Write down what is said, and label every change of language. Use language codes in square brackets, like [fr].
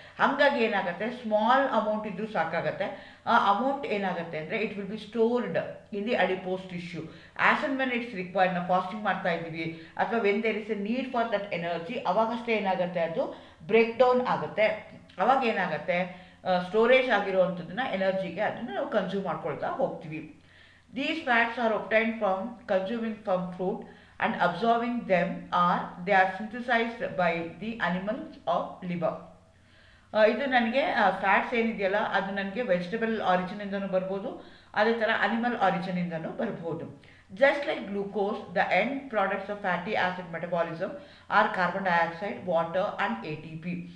[kn] ಹಾಗಾಗಿ ಏನಾಗುತ್ತೆ, small amount ಇದ್ದರೂ ಸಾಕಾಗುತ್ತೆ. ಆ ಅಮೌಂಟ್ ಏನಾಗುತ್ತೆ ಅಂದರೆ [en] It will be stored in the adipose tissue as and when it's required. [kn] ನಾವು ಫಾಸ್ಟಿಂಗ್ ಮಾಡ್ತಾ ಇದ್ದೀವಿ ಅಥವಾ [en] when there is a need for that energy, [kn] ಅವಾಗಷ್ಟೇ ಏನಾಗುತ್ತೆ, ಅದು ಬ್ರೇಕ್ ಡೌನ್ ಆಗುತ್ತೆ. ಅವಾಗ ಏನಾಗುತ್ತೆ, ಸ್ಟೋರೇಜ್ ಆಗಿರುವಂಥದ್ದನ್ನ ಎನರ್ಜಿಗೆ ಅದನ್ನು ನಾವು ಕನ್ಸ್ಯೂಮ್ ಮಾಡ್ಕೊಳ್ತಾ ಹೋಗ್ತೀವಿ. [en] These fats are obtained from consuming from fruit and absorbing them, or they are synthesized by the animals of liver. [kn] ಇದು ನನಗೆ ಫ್ಯಾಟ್ಸ್ ಏನಿದೆಯಲ್ಲ ಅದು ನನಗೆ ವೆಜಿಟಬಲ್ ಆರಿಜಿನಿಂದನೂ ಬರ್ಬೋದು, ಅದೇ ಥರ ಅನಿಮಲ್ ಆರಿಜಿನಿಂದನೂ ಬರ್ಬೋದು. [en] Just like glucose, the end products of fatty acid metabolism are carbon dioxide, water and ATP.